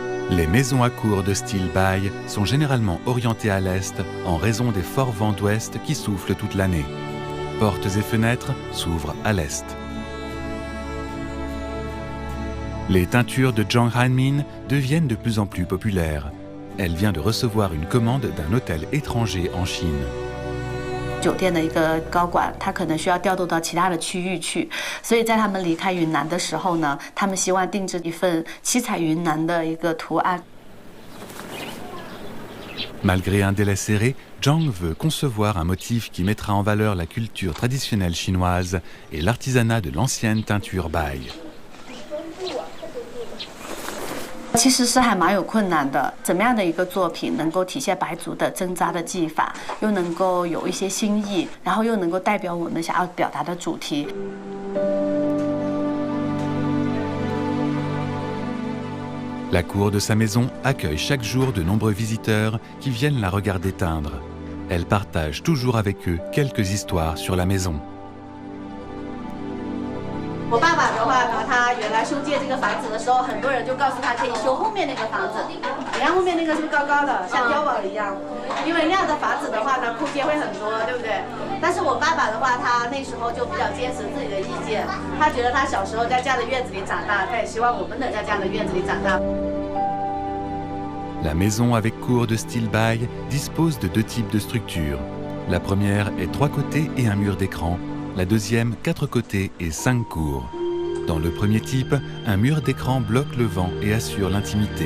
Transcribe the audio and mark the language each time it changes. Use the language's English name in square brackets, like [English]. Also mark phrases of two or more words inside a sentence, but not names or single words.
[French] Les maisons à cour de style Bai sont généralement orientées à l'est en raison des forts vents d'ouest qui soufflent toute l'année. Portes et fenêtres s'ouvrent à l'est. Les teintures de Zhang Hanmin deviennent de plus en plus populaires. Elle vient de recevoir une commande d'un hôtel étranger en Chine. [Chinese] 酒店的一个高管，他可能需要调度到其他的区域去，所以在他们离开云南的时候呢，他们希望定制一份七彩云南的一个图案。 [French] Malgré un délai serré, Zhang veut concevoir un motif qui mettra en valeur la culture traditionnelle chinoise et l'artisanat de l'ancienne teinture Bai. [Chinese] 其实是还蛮有困难的，怎么样的一个作品能够体现白族的针扎的技法，又能够有一些新意，然后又能够代表我们想要表达的主题。 [French] La cour de sa maison accueille chaque jour de nombreux visiteurs qui viennent la regarder teindre. Elle partage toujours avec eux quelques histoires sur la maison. [Chinese] 我爸爸的话呢，他原来修建这个房子的时候，很多人就告诉他可以修后面那个房子。你看后面那个是不是高高的，像碉堡一样？因为那样的房子的话呢，空间会很多，对不对？但是我爸爸的话，他那时候就比较坚持自己的意见，他觉得他小时候在这样的院子里长大，他也希望我们能在这样的院子里长大。 [French] La maison avec cour de style Bai dispose de deux types de structures. La première est 3 côtés et un mur d'écran. La deuxième, 4 côtés et 5 cours. Dans le premier type, un mur d'écran bloque le vent et assure l'intimité.